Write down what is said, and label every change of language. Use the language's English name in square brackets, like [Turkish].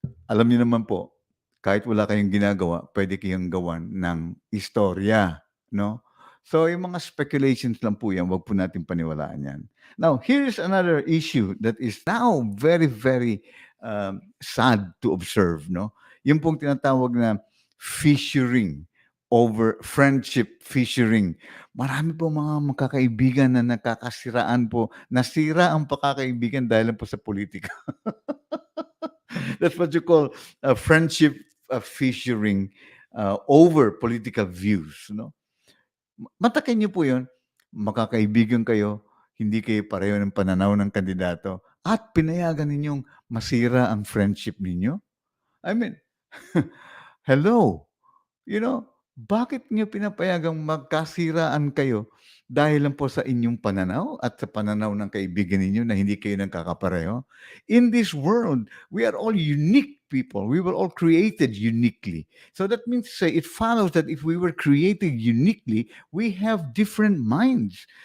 [Filipino] Alam niyo naman po, kahit wala kayong ginagawa, pwede kayong gawan ng istorya, no? So, yung mga speculations lang po yan, wag po natin paniwalaan yan. [English] Now, here's another issue that is now very, very sad to observe, no? [Filipino] Yung pong tinatawag na [English] fissuring over friendship fissuring. [Filipino] Marami po mga magkakaibigan na nakakasiraan po. Nasira ang pagkakaibigan dahil lang po sa politika. [English] That's what you call friendship fissuring over political views, no? [Filipino] Matakin niyo po 'yun. Makakaibigan kayo, hindi kayo pareho ng pananaw ng kandidato at pinayagan ninyong masira ang friendship ninyo? [English] I mean, hello. [Filipino] Bakit niyo pinapayagang magkasiraan kayo dahil lang po sa inyong pananaw at sa pananaw ng kaibigan ninyo na hindi kayo nagkakapareho? [English] In this world, we are all unique people. We were all created uniquely. So that means to say, it follows that if we were created uniquely, we have different minds.